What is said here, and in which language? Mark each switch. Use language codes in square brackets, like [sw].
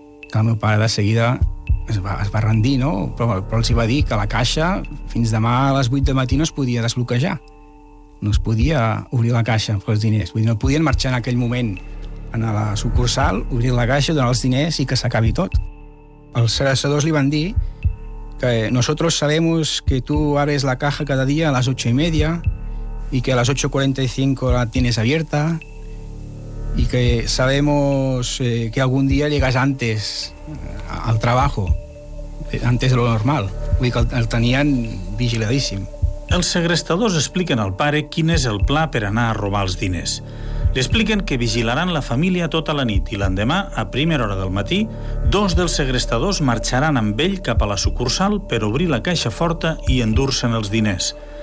[ca] Que el meu pare de seguida es va rendir, no? Però els hi va dir que la caixa fins demà a les 8 de matí no es podia desbloquejar. No es podia obrir la caixa amb els diners. Vull dir, no podien marxar en aquell moment a la sucursal, obrir la caixa, donar els diners i que s'acabi tot. Els segrestadors li van dir que [es] nosotros sabemos que tú abres la caja cada día a las 8:30 y que a las 8:45 la tienes abierta y que sabemos que algún día llegas antes al trabajo, antes de lo normal. [ca] Vull dir que el tenien vigiladíssim. Els segrestadors expliquen al pare quin és el pla per anar a robar els diners. Li expliquen que vigilaran la família tota la nit i l'endemà, a primera hora del matí, dos dels segrestadors marxaran amb ell cap a la sucursal per obrir la caixa forta i endur-se'n els diners.